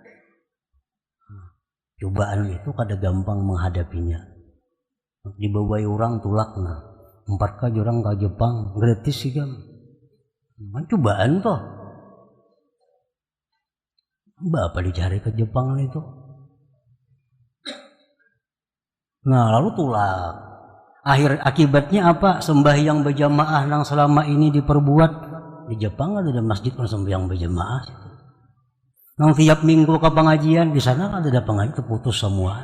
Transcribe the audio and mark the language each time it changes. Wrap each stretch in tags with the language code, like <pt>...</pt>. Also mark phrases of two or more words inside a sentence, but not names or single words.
<id>Cobaan itu kada gampang menghadapinya.</id> <bjn>Dibawai orang tulakna, 4 kali orang ke Jepang, gratis sih kan.</bjn> <id>Cobaan toh. Bapak dicari ke Jepang itu.</id> <bjn>Nah, lalu tulak.</bjn> <id>Akibatnya apa? Sembahyang berjamaah yang selama ini diperbuat di Jepang ada masjid sembahyang berjamaah. Nang tiap minggu ke pengajian di sana ada pengajian terputus semua.</id>